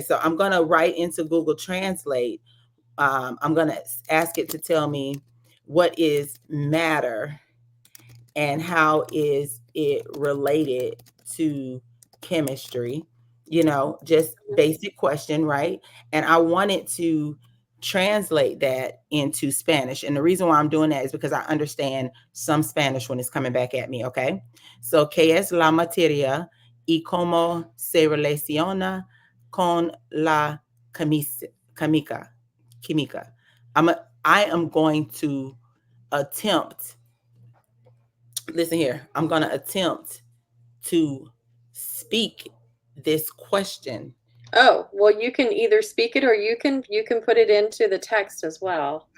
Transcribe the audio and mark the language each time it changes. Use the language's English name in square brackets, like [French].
[English] So I'm going to write into Google Translate. I'm going to ask it to tell me what is matter and how is it related to chemistry, just basic question, right? And I wanted to translate that into Spanish. And the reason why I'm doing that is because I understand some Spanish when it's coming back at me, okay? [Spanish] So, ¿qué es la materia y cómo se relaciona con la química? Química. [English] I am going to attempt listen here, I'm going to attempt to speak this question. Oh, well, you can either speak it or you can put it into the text as well.